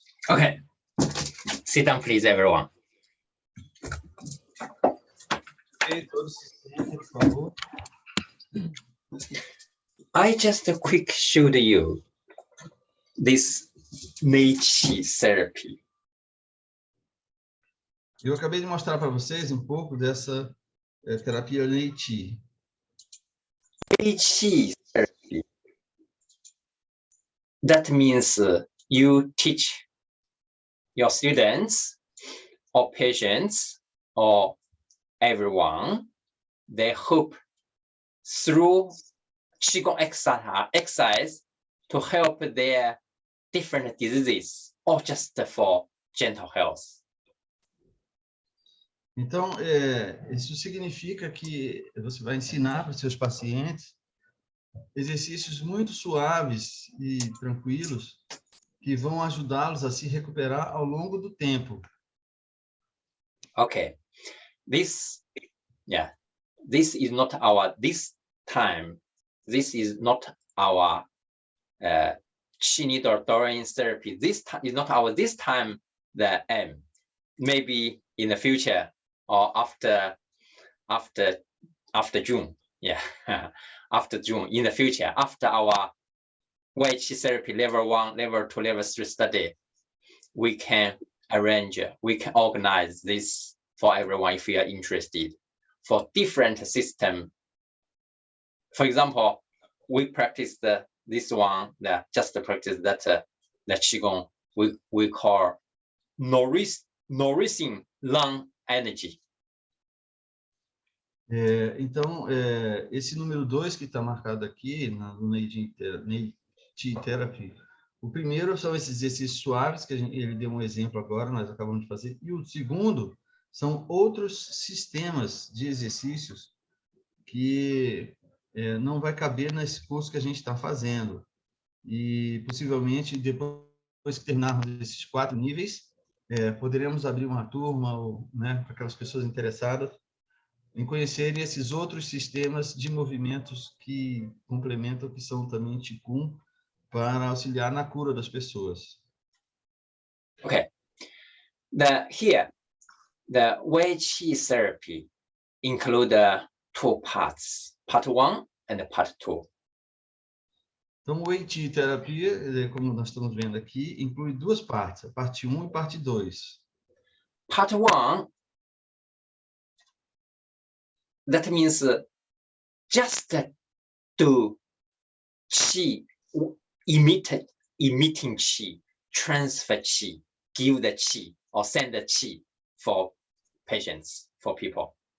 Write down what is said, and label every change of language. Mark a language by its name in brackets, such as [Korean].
[English] Okay, sit down, please, everyone. [Portuguese] Ok, todos se sentem, por favor. [English] I just quick showed you this Meiqi therapy. [Portuguese] Eu acabei de mostrar para vocês um pouco dessa terapia Leiti. [English] Meiqi therapy. That means you teach your students or patients or everyone, they hope through Qigong exercise to help their different diseases or just for gentle health. [Portuguese] Então, isso significa que você vai ensinar para os seus pacientes exercícios muito suaves e tranquilos que vão ajudá-los a se recuperar ao longo do tempo. [English] Okay, this is not our This is not our Qi needle Daoyin therapy. This is not our the aim. Maybe in the future or after June, after June, in the future, after our Qi therapy level 1, level 2, level 3 study, we can organize this for everyone if you are interested for different system. For example, we practice this one, just practice that the Qigong we call nourishing lung energy. [Portuguese] Então, esse número 2 que está marcado aqui no Neiti Therapy, o primeiro são esses exercícios suaves, que ele deu um exemplo agora, nós acabamos de fazer, e o segundo são outros sistemas de exercícios que não vai caber nesse curso que a gente está fazendo. E, possivelmente, depois que terminarmos esses 4 níveis, poderemos abrir uma turma para aquelas pessoas interessadas em conhecerem esses outros sistemas de movimentos que complementam, que são também Qigong, para auxiliar na cura das pessoas. [English] Okay. Here, the Qi therapy include 2 parts, part 1 and part 2. [Portuguese] Então, o Qi terapia, como nós estamos vendo aqui, inclui 2 partes, a parte 1 e parte 2. [English] Part 1, that means just do Qi, emitting Qi, transfer Qi, give the Qi, or send the Qi for patients, for people.